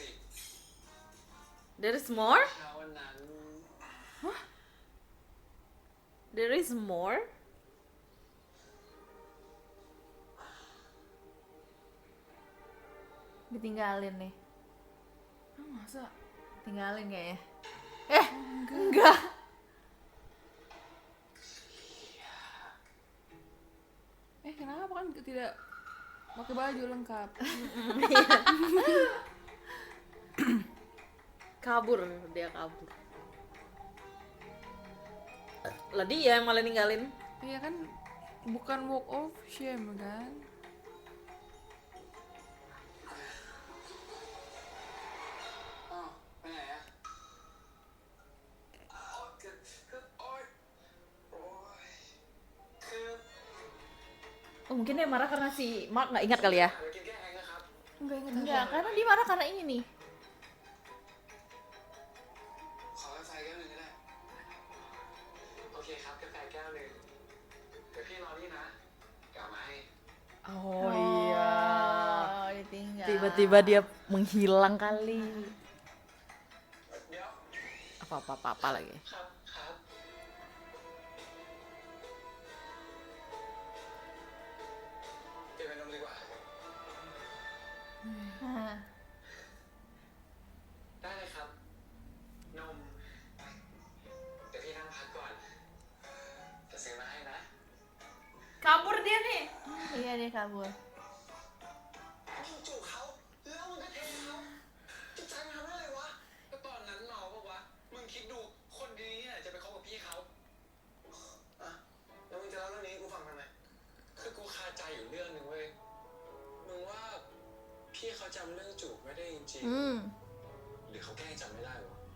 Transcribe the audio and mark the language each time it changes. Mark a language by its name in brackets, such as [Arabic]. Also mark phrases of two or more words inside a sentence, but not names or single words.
[English] There is more? [Thai] เช้าวันนั้น [English] There is more? [Indonesian] Ditinggalin nih. Masa? Tinggalin kayaknya. Enggak. Kenapa kan tidak pakai baju lengkap? Kabur, dia kabur. Lah dia yang malah ninggalin. Iya kan, bukan [English] walk of shame [Indonesian] kan? [Thai] อ้าวไปไหนอะอ้าวคือโอ๊ยคือ [Indonesian] Oh, mungkin dia marah karena si Mark nggak ingat kali ya? [Thai] ไปกินแก้แห้งนะครับ [Indonesian] Enggak ingat. Enggak, karena dia marah karena ini nih. [Thai] ขอกาแฟแก้วหนึ่งก็ได้โอเคครับกาแฟแก้วหนึ่งเดี๋ยวพี่รอนี่นะเดี๋ยวเอามาให้ [Indonesian] Oh, iya. Oh, ditinggal. Tiba-tiba dia menghilang kali. [Thai] เดี๋ยว [Indonesian] Apa lagi. [Thai] ครับครับเปลี่ยนเป็นนมดีกว่า [Indonesian] Nah, [Thai] ได้เลยครับนมเดี๋ยวพี่นั่งพักก่อนจะซื้อมาให้นะ [Indonesian] kabur dia nih. Iya, dia kabur. [Thai] มึงจูบเขาแล้วมึงก็เทเขาจิตใจมันทำได้เลยวะก็ตอนนั้นเมาปะวะมึงคิดดูคนดีเนี่ยจะไปคบกับพี่เขาอ่ะแล้วมึงจะเล่าเรื่องนี้ให้กูฟังทำไมคือกูคาใจอยู่เรื่องหนึ่งเว้ยมึงว่าพี่เขาจำเรื่องจูบไม่ได้จริง หรือเขาแกล้งจำไม่ได้วะ